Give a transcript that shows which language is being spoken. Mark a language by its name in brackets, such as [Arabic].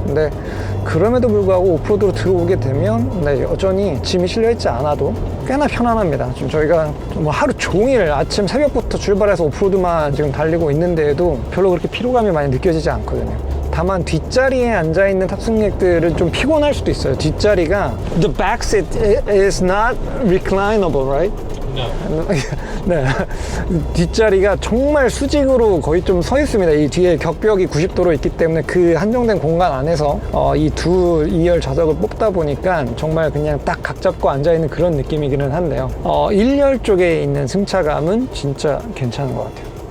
[Korean] 근데 그럼에도 불구하고 오프로드로 들어오게 되면 네, 여전히 짐이 실려있지 않아도 꽤나 편안합니다. 지금 저희가 뭐 하루 종일 아침 새벽부터 출발해서 오프로드만 지금 달리고 있는데도 별로 그렇게 피로감이 많이 느껴지지 않거든요. 다만 뒷자리에 앉아있는 탑승객들은 좀 피곤할 수도 있어요. 뒷자리가 [English] The back seat is not reclinable, right? [Korean] 네. 뒷자리가 정말 수직으로 거의 좀 서 있습니다. 이 뒤에 격벽이 90도로 있기 때문에 그 한정된 공간 안에서 이 두 2열 좌석을 뽑다 보니까 정말 그냥 딱 각 잡고 앉아있는 그런 느낌이기는 한데요. 1열 쪽에 있는 승차감은 진짜 괜찮은 것 같아요.